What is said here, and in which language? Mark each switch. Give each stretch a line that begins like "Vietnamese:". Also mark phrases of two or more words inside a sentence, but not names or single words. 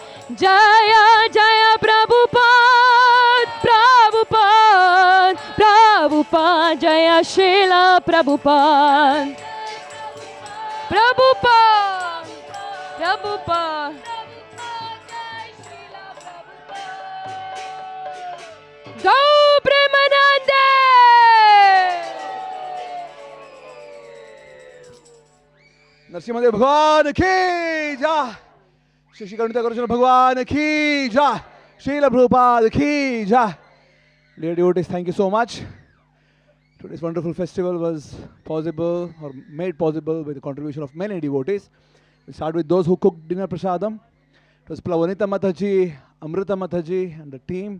Hindi: जय जय प्रभुपाद, प्रभुपाद, प्रभुपाद, जय श्रील प्रभुपाद, प्रभुपाद, प्रभुपाद.
English: Go Premanande!
Hindi: नरसिम्हा भगवान की जय, श्री श्री करुणा कृष्ण भगवान की जय, श्रील प्रभुपाद की जय.
English: Dear devotees, thank you so much. Today's wonderful festival was possible or made possible with the contribution of many devotees. We start with those who cooked dinner prasadam. It was Plavanita Mataji, Amrita Mataji and the team.